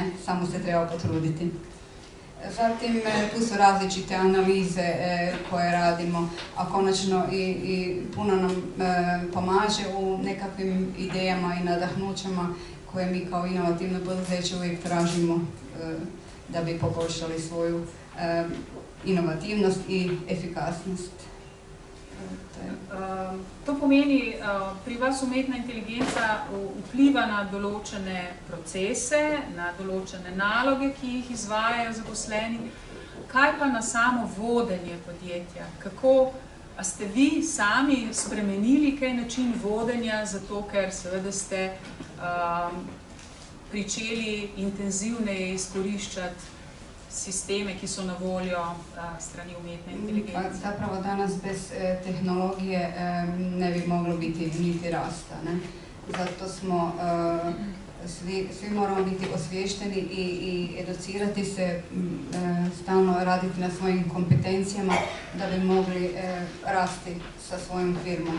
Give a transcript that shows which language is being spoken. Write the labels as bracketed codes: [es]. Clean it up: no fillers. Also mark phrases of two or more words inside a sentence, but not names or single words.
[hr] Samo se treba potruditi. Zatim tu su različite analize koje radimo, a konačno i puno nam pomaže u nekakvim idejama i nadahnućama koje mi kao inovativno poduzeće uvijek tražimo da bi poboljšali svoju inovativnost i efikasnost. [sl] To pomeni, pri vas umetna inteligenca vpliva na določene procese, na določene naloge, ki jih izvajajo zaposleni. Kaj pa na samo vodenje podjetja? A ste vi sami spremenili kaj način vodenja, zato ker seveda ste pričeli intenzivneje izkoriščati sisteme, ki so na voljo strani umetne inteligencije? [hr] Zapravo danas bez tehnologije ne bi moglo biti niti rasta, ne? Zato smo, svi moramo biti osviješteni i educirati se, stalno raditi na svojim kompetencijama da bi mogli rasti sa svojom firmom.